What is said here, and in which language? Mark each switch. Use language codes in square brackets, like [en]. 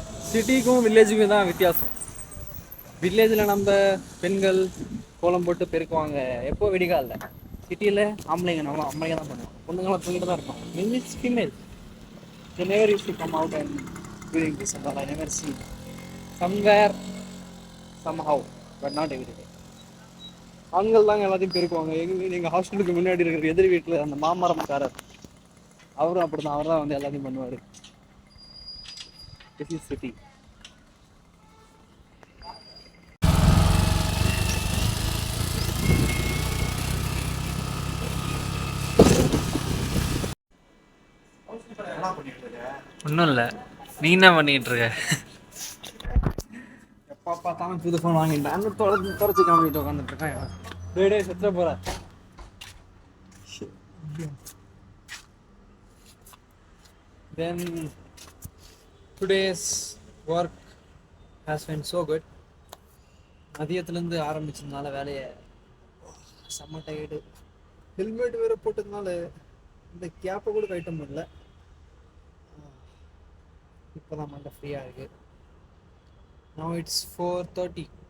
[ta] சிட்டிக்கும் வில்லேஜுக்கும் தான் வித்தியாசம். வில்லேஜில் நம்ம பெண்கள் கோலம் போட்டு பெருக்குவாங்க எப்போ வெடிகாலில். சிட்டியில் ஆம்பளைங்க தான் பண்ணுவோம், பொண்ணுங்களாம் தூங்கிட்டு தான் இருப்போம். [en] It's female. They never used to come out and doing this and all. I never see. Somewhere, somehow, but not every day. [ta] ஆண்கள் தாங்க எல்லாத்தையும் பெருக்குவாங்க. எங்கள் ஹாஸ்டலுக்கு முன்னாடி இருக்கிற எதிர் வீட்டில் அந்த மாமரம்காரர், அவரும் அப்படி தான். அவர் தான் வந்து எல்லாத்தையும் பண்ணுவார். [en] This is city. [ta] ஒன்றும் இல்லை, நீ என்ன பண்ணிட்டு இருக்க? எப்போ பார்த்தாலும் புது ஃபோன் வாங்கிட்டேன், தொடச்சி காமிட்டு உட்காந்துட்டு இருக்கேன். டே செத்துற போற. [en] Then today's work has been so good. [ta] மதியத்துலேருந்து ஆரம்பிச்சதுனால வேலையை செம்ம டயர்டு. ஹெல்மெட் வேறு போட்டதுனால இந்த கேப்பை கூட கட்ட முடியல. இப்போ தான் மண்டை ஃப்ரீயாக இருக்குது. [en] Now it's 4:30.